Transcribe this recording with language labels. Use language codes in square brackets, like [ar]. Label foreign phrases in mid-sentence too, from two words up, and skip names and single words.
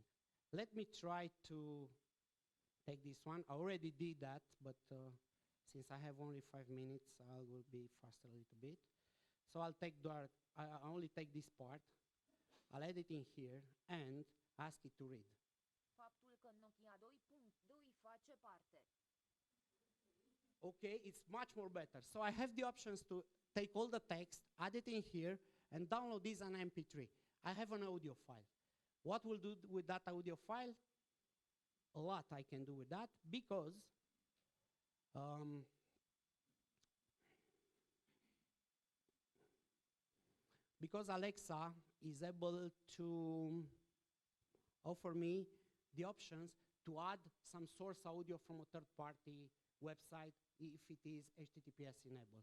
[en] Let me try to take this one. I already did that, but since I have only 5 minutes, I will be faster a little bit. So I'll take I only take this part, I'll add it in here, and ask it to read. [ro] Faptul că Nokia 2.2 face parte. [en] Okay, it's much more better. So I have the options to take all the text, add it in here, and download this on MP3. I have an audio file. What we'll do with that audio file? A lot I can do with that, because Um, because Alexa is able to offer me the options to add some source audio from a third-party website if it is HTTPS enabled.